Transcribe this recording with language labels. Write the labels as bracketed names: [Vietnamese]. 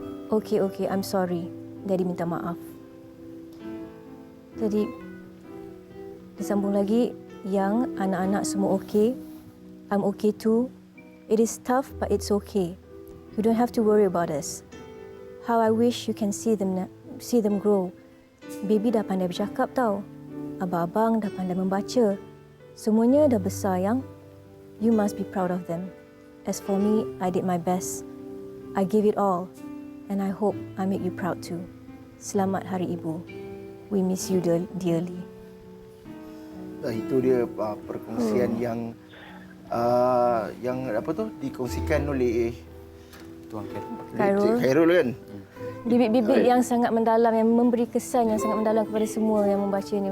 [English] Okay, I'm sorry. [Malay] Daddy minta maaf. Jadi, disambung lagi, yang anak-anak semua okey. [English] I'm okay too. It is tough but it's okay. You don't have to worry about us. How I wish you can see them grow. [Malay] Baby dah pandai bercakap tau. Abang-abang dah pandai membaca. Semuanya dah besar yang. [English] You must be proud of them. As for me, I did my best. I gave it all. And I hope I make you proud too. [Malay] Selamat Hari Ibu. [English] We miss you dearly. [Malay] Itu dia perkongsian yang apa tu dikongsikan oleh Tuan Khairul kan. Bibit-bibit yang sangat mendalam, yang memberi kesan yang sangat mendalam kepada semua yang membacanya.